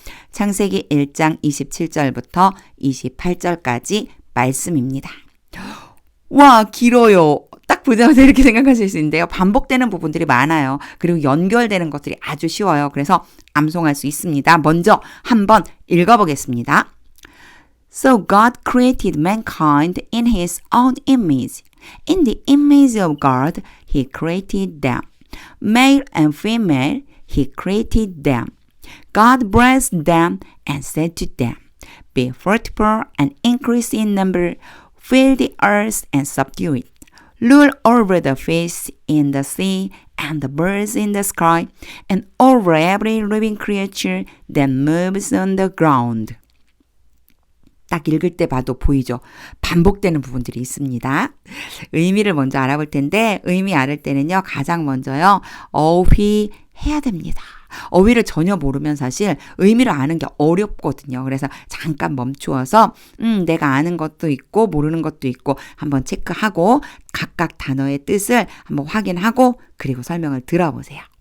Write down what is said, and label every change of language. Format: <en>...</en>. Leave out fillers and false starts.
<ko>창세기 1장 27절부터 28절까지 말씀입니다. 와, 길어요. 딱 보자마자 이렇게 생각하실 수 있는데요. 반복되는 부분들이 많아요. 그리고 연결되는 것들이 아주 쉬워요. 그래서 암송할 수 있습니다. 먼저 한번 읽어보겠습니다.</ko> <en>So God created mankind in His own image. In the image of God, He created them. Male and female, He created them. God blessed them and said to them, Be fruitful and increase in number, fill the earth and subdue it. Rule over the fish in the sea and the birds in the sky and over every living creature that moves on the ground.</en> <ko>딱 읽을 때 봐도 보이죠? 반복되는 부분들이 있습니다. 의미를 먼저 알아볼 텐데 의미 알을 때는요. 가장 먼저요. 어휘해야 됩니다. 어휘를 전혀 모르면 사실 의미를 아는 게 어렵거든요. 그래서 잠깐 멈추어서 내가 아는 것도 있고 모르는 것도 있고 한번 체크하고 각각 단어의 뜻을 한번 확인하고 그리고 설명을 들어보세요.</ko>